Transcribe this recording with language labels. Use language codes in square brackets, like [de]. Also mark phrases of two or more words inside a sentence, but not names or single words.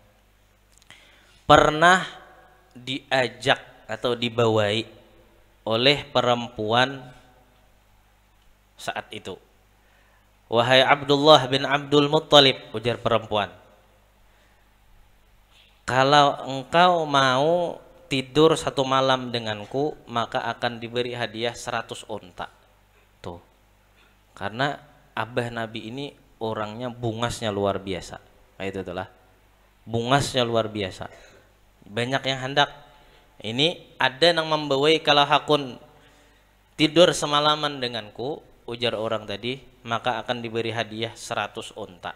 [id] Pernah diajak atau dibawai oleh perempuan saat itu. Wahai Abdullah bin Abdul Muttalib, ujar perempuan, kalau engkau mau tidur satu malam denganku, maka akan diberi hadiah 100 unta. Tuh. Karena abah Nabi ini orangnya bungasnya luar biasa. Nah, itu itulah. Bungasnya luar biasa. Banyak yang hendak. Ini ada yang membawai kalau hakun tidur semalaman denganku, ujar orang tadi, maka akan diberi hadiah 100 unta.